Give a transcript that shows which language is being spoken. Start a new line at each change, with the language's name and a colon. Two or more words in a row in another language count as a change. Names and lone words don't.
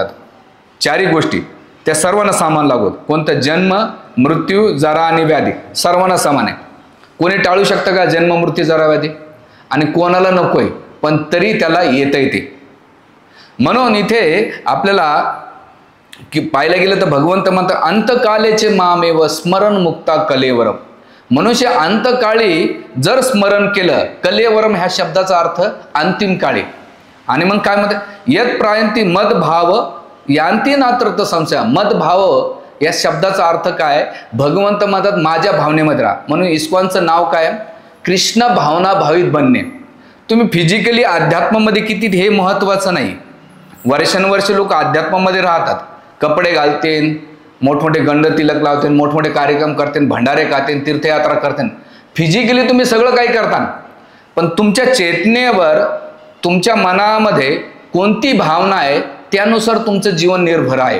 Marathi: 4 गोष्टी त्या सर्वांना समान लागू होत। कोणतं? जन्म, मृत्यू, जरा आणि व्याधी सर्वांना समान आहे। कोणी टाळू शकतं का जन्म, मृत्यू, जरा, व्याधी? आणि कोणाला नकोय पण तरी त्याला येता येते। म्हणून इथे आपल्याला की पाहायला गेलं तर भगवंत म्हणतात
Sanskrit: अंतकालेचे मामेव स्मरण मुक्ता कलेवरम।
Marathi: मनुष्य अंतकाळी जर स्मरण केलं, कलेवरम ह्या शब्दाचा अर्थ अंतिम काळी। आणि मग काय म्हणतात,
Sanskrit: यत प्रायंती मदभाव यांती नात्र संशय।
Marathi: मदभाव या शब्दाचा अर्थ काय? भगवंत म्हणतात माझ्या भावनेमध्ये राहा। म्हणून इस्कॉनचं नाव काय? कृष्ण भावना भावित बनणे। तुम्ही फिजिकली अध्यात्मामध्ये किती हे महत्त्वाचं नाही। वर्षानुवर्ष लोक अध्यात्मामध्ये राहतात, कपडे घालतील, मोठमोठे गंड तिलक लावते, मोठमोठे कार्यक्रम करते, भंडारे खाते, तीर्थयात्रा करते, फिजिकली तुम्ही सगळं काही करता, पण तुमच्या चेतनेवर, तुमच्या मनामध्ये कोणती भावना आहे त्यानुसार तुमचं जीवन निर्भर आहे.